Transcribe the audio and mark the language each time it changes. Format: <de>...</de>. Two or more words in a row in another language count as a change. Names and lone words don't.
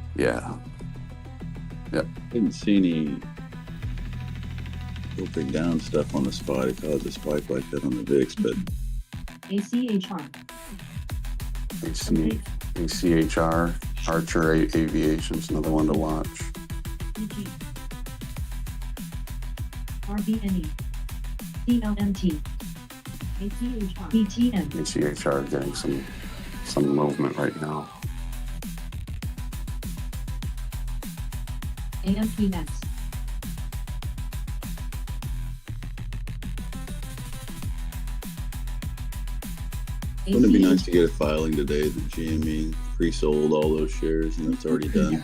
<en>didn't see any open down stuff on the spot. It caused a spike like that on the VIX, but ACHR. ACHR, Archer Aviation's another one to watch. EG. RBNE. CLMT. ACHR. BTN. ACHR getting some movement right now. AMP Max. wouldn't it be nice to get a filing today that GME pre-sold all those shares and it's already done?</en>